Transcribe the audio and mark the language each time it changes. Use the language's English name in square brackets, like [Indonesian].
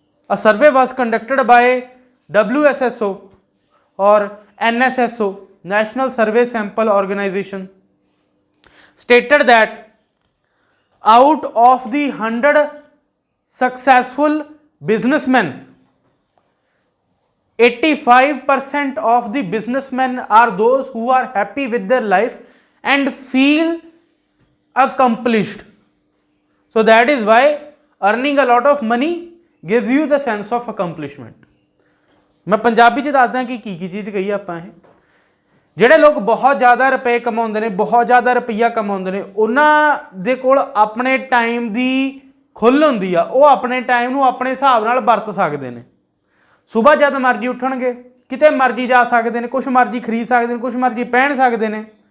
[English] A survey was conducted by WSSO or NSSO, National Survey Sample Organization, stated that out of the 100 successful businessmen, 85% of the businessmen are those who are happy with their life and feel accomplished. So that is why earning a lot of money gives you the sense of accomplishment. [Punjabi] मैं पंजाबी च दसदा कि की चीज़ कही आपां। ਜਿਹੜੇ ਲੋਕ ਬਹੁਤ ਜ਼ਿਆਦਾ ਰੁਪਏ ਕਮਾਉਂਦੇ ਨੇ, ਬਹੁਤ ਜ਼ਿਆਦਾ ਰੁਪਈਆ ਕਮਾਉਂਦੇ ਨੇ, ਉਹਨਾਂ ਦੇ ਕੋਲ ਆਪਣੇ ਟਾਈਮ ਦੀ ਖੁੱਲ੍ਹ ਹੁੰਦੀ ਆ। ਉਹ ਆਪਣੇ ਟਾਈਮ ਨੂੰ ਆਪਣੇ ਹਿਸਾਬ ਨਾਲ ਵਰਤ ਸਕਦੇ ਨੇ। ਸੁਬਾਹ ਜਦ ਮਰਜ਼ੀ ਉੱਠਣਗੇ, ਕਿਤੇ ਮਰਜ਼ੀ ਜਾ ਸਕਦੇ ਨੇ, ਕੁਛ ਮਰਜ਼ੀ ਖਰੀਦ ਸਕਦੇ ਨੇ, ਕੁਛ ਮਰਜ਼ੀ ਪਹਿਨ ਸਕਦੇ ਨੇ।